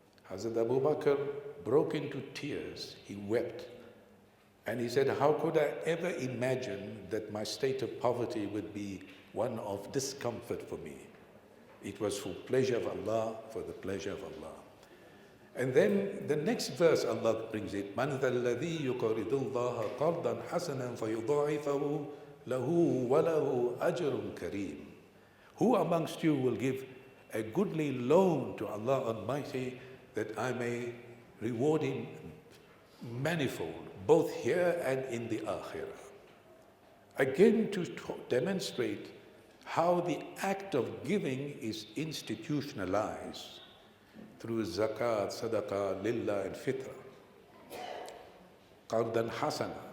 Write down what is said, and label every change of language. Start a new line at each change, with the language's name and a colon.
English: Hazrat Abu Bakr broke into tears. He wept. And he said, how could I ever imagine that my state of poverty would be one of discomfort for me? It was for pleasure of Allah, for the pleasure of Allah. And then the next verse Allah brings it,
Arabic: مَنْ ذَا الَّذِي يُقْرِضُ اللَّهَ قَرْضًا حَسَنًا فَيُضَاعِفَهُ لَهُ وَلَهُ أَجْرٌ كَرِيمٌ.
English: Who amongst you will give a goodly loan to Allah Almighty that I may reward him manifold, both here and in the Akhirah? Again, to demonstrate how the act of giving is institutionalized through zakat, sadaqah, lillah and fitra. Qardan hasana.